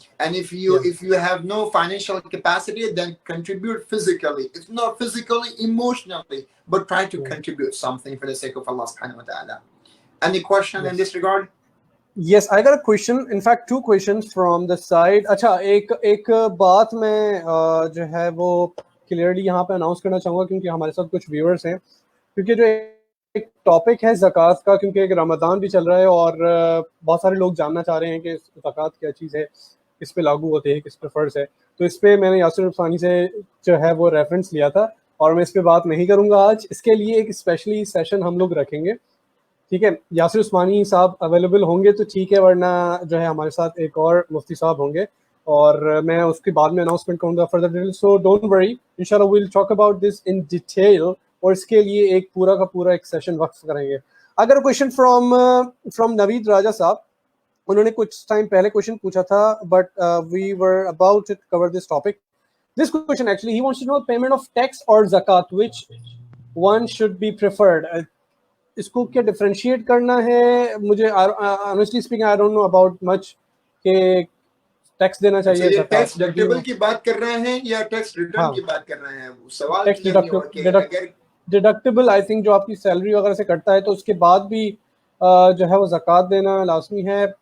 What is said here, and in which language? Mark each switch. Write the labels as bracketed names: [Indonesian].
[English] And if you have no financial capacity, then contribute physically. If not physically, emotionally, but try to contribute something for the sake of Allah subhanahu wa ta'ala. Any question in this regard? Yes, I got a question. In fact, 2 questions from the side. [Urdu] اچھا, ایک بات میں جو ہے وہ clearly یہاں پہ announce کرنا چاہوں گا کیونکہ ہمارے ساتھ کچھ ویورز ہیں, کیونکہ جو ایک ٹاپک ہے زکوٰۃ کا, کیونکہ ایک رمضان بھی چل رہا ہے اور بہت سارے لوگ جاننا چاہ رہے ہیں کہ زکوٰۃ کیا چیز ہے, کس پہ لاگو ہوتے ہیں, کس پہ فرض ہے. تو اس پہ میں نے یاسر عثمانی سے جو ہے وہ ریفرنس لیا تھا اور میں اس پہ بات نہیں کروں گا آج. اس کے لیے ایک اسپیشلی سیشن ہم لوگ رکھیں گے. ٹھیک ہے, یاسر عثمانی صاحب اویلیبل ہوں گے تو ٹھیک ہے, ورنہ جو ہے ہمارے ساتھ ایک اور مفتی صاحب ہوں گے اور میں اس کے بعد میں اناؤنسمنٹ کروں گا further detail. [English] so don't worry, انشاءاللہ we'll talk about this in detail, [Urdu] اور اس کے لیے ایک پورا کا پورا ایک سیشن وقف کریں گے. اگر [English] question from [Urdu] نوید راجا صاحب, انہوں نے کچھ ٹائم پہلے کوشچن پوچھا تھا, [English] But we were about to cover this topic. This question actually, he wants to know payment of tax or zakat, which one should be preferred. [Urdu] اس کو کیا ڈفرینشیٹ کرنا ہے؟ مجھے [English] honestly speaking I don't know about much [Urdu] کہ tax دینا چاہیے, یہ زکات ٹیکس ڈیڈکٹیبل کی بات کر رہے ہیں یا ٹیکس ریٹرن کی بات کر رہے ہیں؟ سوال ٹیکس کلیئر نہیں ہوا کہ اگر ڈیڈکٹیبل آئی تھنک جو آپ کی سیلری وغیرہ سے کٹتا ہے تو اس کے بعد بھی جو ہے وہ زکات دینا لازمی ہے.